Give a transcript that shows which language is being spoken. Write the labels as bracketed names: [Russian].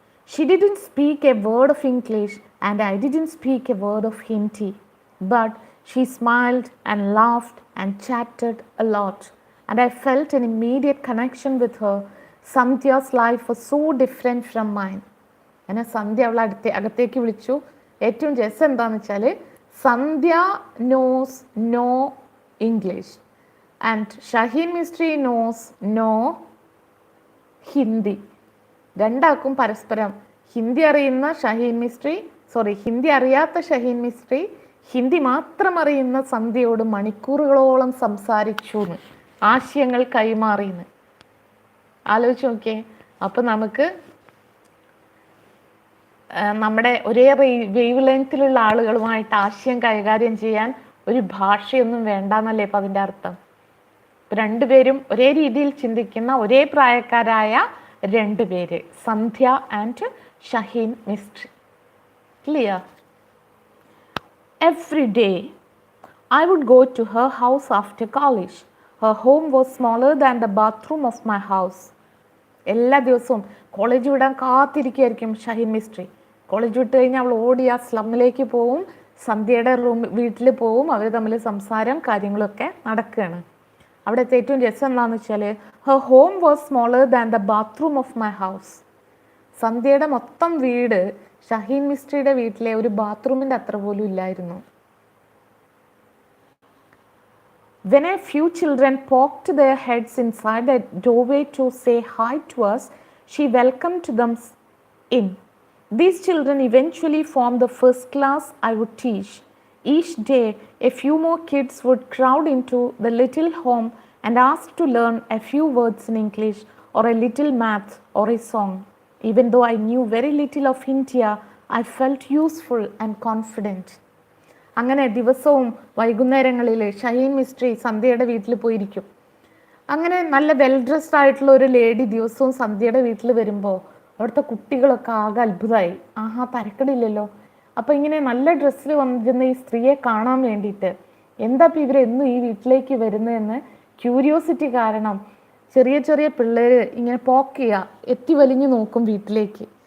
[English] She didn't speak a word of English and I didn't speak a word of Hindi. But she smiled and laughed and chatted a lot. And I felt an immediate connection with her. Sandhya's life was so different from mine. [Malayalam] എന്നെ സന്ധ്യ അവളെ അകത്തേക്ക് വിളിച്ചു. ഏറ്റവും രസം എന്താണെന്ന് വെച്ചാൽ സന്ധ്യ [English] Knows no English and Shaheen Mistry knows no Hindi. [Malayalam] രണ്ടാൾക്കും പരസ്പരം ഹിന്ദി അറിയുന്ന ഷഹീൻ മിസ്ട്രി, ഹിന്ദി അറിയാത്ത ഷഹീൻ മിസ്ട്രി ഹിന്ദി മാത്രം അറിയുന്ന സന്ധ്യയോട് മണിക്കൂറുകളോളം സംസാരിച്ചു, ആശയങ്ങൾ കൈമാറിയെന്ന്. ആലോചിച്ച് നോക്കിയേ. അപ്പം നമുക്ക് നമ്മുടെ ഒരേ വേവ് ലെങ്ത്തിലുള്ള ആളുകളുമായിട്ട് ആശയം കൈകാര്യം ചെയ്യാൻ ഒരു ഭാഷയൊന്നും വേണ്ടെന്നല്ലേ ഇപ്പം അതിൻ്റെ അർത്ഥം. രണ്ടുപേരും ഒരേ രീതിയിൽ ചിന്തിക്കുന്ന ഒരേ പ്രായക്കാരായ 2 പേര്, സന്ധ്യ and [English] Shaheen mystery. Clear? Every day, I would go to her house after college. Her home was smaller than the bathroom of my house. [Malayalam] എല്ലാ ദിവസവും കോളേജ് വിടാൻ കാത്തിരിക്കുകയായിരിക്കും ഷഹീൻ മിസ്ട്രി. കോളേജ് വിട്ട് കഴിഞ്ഞാൽ അവൾ ഓടി ആ സ്ലമ്മിലേക്ക് പോവും, സന്ധ്യയുടെ വീട്ടിൽ പോവും, അവർ തമ്മിൽ സംസാരം കാര്യങ്ങളൊക്കെ നടക്കുകയാണ്. അവിടുത്തെ ഏറ്റവും രസം എന്താണെന്ന് വെച്ചാൽ [English] Her home was smaller than the bathroom of my house. [Malayalam] സന്ധ്യയുടെ മൊത്തം വീട് ഷഹീൻ മിസ്ട്രിയുടെ വീട്ടിലെ ഒരു ബാത്റൂമിൻ്റെ അത്ര പോലും ഇല്ലായിരുന്നു. [English] When a few children poked their heads inside the doorway to say hi to us, she welcomed them in. These children eventually formed the first class I would teach. Each day, a few more kids would crowd into the little home and ask to learn a few words in English or a little math or a song. Even though I knew very little of India, I felt useful and confident. [Malayalam] അങ്ങനെ ദിവസവും വൈകുന്നേരങ്ങളിൽ Shaheen mystery സന്ധ്യയുടെ വീട്ടിൽ പോയിരിക്കും. അങ്ങനെ നല്ല well dressed ആയിട്ടുള്ള ഒരു ലേഡി ദിവസവും സന്ധ്യയുടെ വീട്ടിൽ വരുമ്പോൾ അവിടുത്തെ കുട്ടികളൊക്കെ ആകെ അത്ഭുതമായി. ആഹാ, തരക്കടില്ലല്ലോ. അപ്പോൾ ഇങ്ങനെ നല്ല ഡ്രസ്സിൽ വന്നിരുന്ന ഈ സ്ത്രീയെ കാണാൻ വേണ്ടിയിട്ട് എന്താ ഇപ്പം ഇവരെന്നും ഈ വീട്ടിലേക്ക് വരുന്നതെന്ന് ക്യൂരിയോസിറ്റി കാരണം ചെറിയ ചെറിയ പിള്ളേർ ഇങ്ങനെ പോക്ക് ചെയ്യുക, എത്തി വലിഞ്ഞു നോക്കും വീട്ടിലേക്ക്.